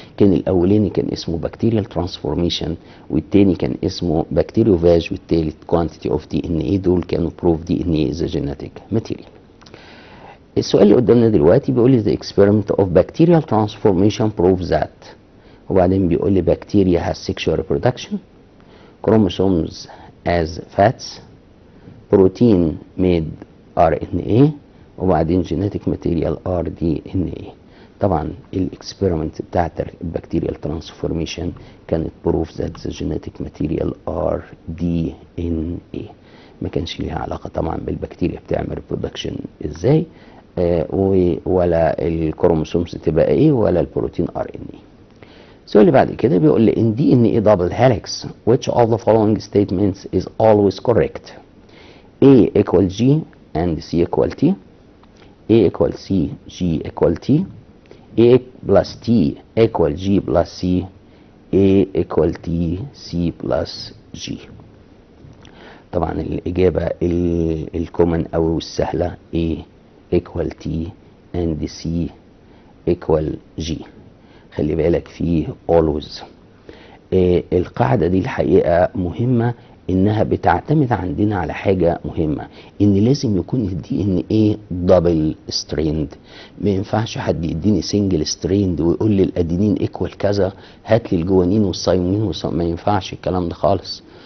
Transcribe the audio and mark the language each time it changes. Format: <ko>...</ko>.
<ar>كان الاولاني كان اسمه بكتيريال ترانسفورميشن، والتاني كان اسمه بكتيريوفاج، والتالت كوانتيتي اوف دي ان ايه. دول كانوا</ar> <en>Prove DNA as genetic material.</en> <ar>السؤال اللي قدامنا دلوقتي بيقول لي</ar> <en>the experiment of bacterial transformation proves that،</en> <ar>وبعدين بيقول لي</ar> <en>bacteria has sexual reproduction، chromosomes as fats، protein made RNA، وبعدين genetic material RDNA.</en> <ar>طبعا الاكسبيرمنت بتاعت البكتيريال ترانسفورميشن كانت</ar> <en>prove that the genetic material RDNA،</en> <ar>ما كانش ليها علاقه طبعا بالبكتيريا بتعمل ريبرودكشن ازاي، ولا الكروموسومز تبقى ايه، ولا البروتين RNA. السؤال اللي بعد كده بيقول لي</ar> <en>in DNA double helix which of the following statements is always correct؟ A equal G and C equal T، A equal C, G equal T، A plus T equal G plus C، A equal T, C plus G.</en> <ar>طبعا الإجابة الكومن أو السهلة</ar> <en>A equal T and C equal G.</en> <ar>خلي بالك فيه always. القاعدة دي الحقيقة مهمة، انها بتعتمد عندنا على حاجه مهمه، ان لازم يكون الدي ان ايه دبل ستريند. ما ينفعش حد يديني سنجل ستريند ويقول لي الادينين ايكوال كذا، هات لي الجوانين والثايمين ما ينفعش الكلام ده خالص.</ar>